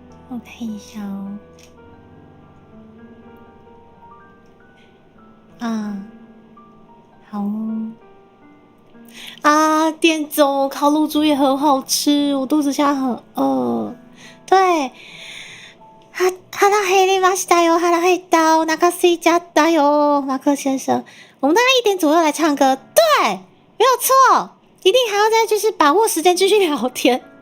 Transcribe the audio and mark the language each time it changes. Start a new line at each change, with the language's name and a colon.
Chinese: 我看一下哦。好哦。店总烤乳猪也很好吃，我肚子现在很饿。对。
Japanese: 腹減りましたよ，腹減った，お腹空いちゃったよ，马克先生。
Chinese: 我们大概1点左右来唱歌，对，没有错，一定还要再就是把握时间继续聊天。